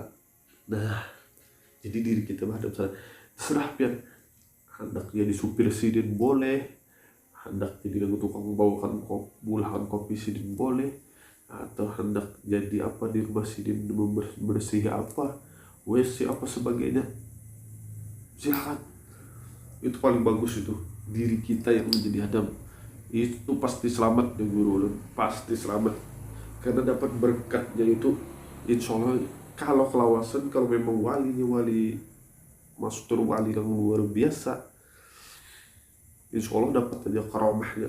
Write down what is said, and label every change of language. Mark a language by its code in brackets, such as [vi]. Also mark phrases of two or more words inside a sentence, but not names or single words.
[bjn] Nah jadi diri kita berhadap sana, serah pian hendak jadi supir sidin boleh, hendak jadi tukang bawakan bulahan kopi sidin boleh, atau hendak jadi apa di rumah sidin bersih apa WC apa sebagainya, silakan. Itu paling bagus, itu diri kita yang menjadi hadam. Itu pasti selamat ya Guru Ulun, pasti selamat karena dapat berkatnya itu. [ar] إن شاء الله [bjn] kalau kelawasan, kalau memang walinya wali maksud wali yang luar biasa, [ar] إن شاء الله [bjn] dapat aja karamahnya.